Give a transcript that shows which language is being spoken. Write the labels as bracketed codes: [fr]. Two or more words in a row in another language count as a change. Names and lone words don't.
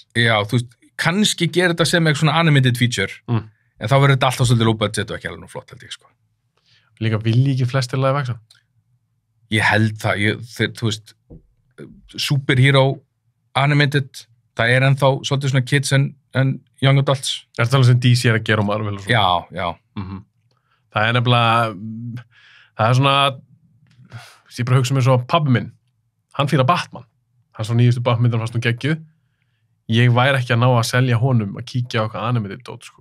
[is] Já, þú veist, kannski gera þetta sem eitthvað svona [en] animated feature, [is] en þá verður þetta alltaf svolítið [en] low budget [is] og ekki alveg nú flott, held ég, sko. Líka vilji ekki flestir [en] live action? [is] Ég held það, þú veist, [en] superhero animated, [is] það er ennþá svolítið svona [en] kids and young adults. [is] Er það alveg sem DC er að gera um Marvel og svona? Já. Það er nefnilega, það er svona, ég bara hugsa mér svo pabbi minn, hann fílar Batman, hann svo nýjustu Batman fannst hún geggjuð. Ég væri ekki að ná að selja honum að kíkja á eitthvað animated dót, sko.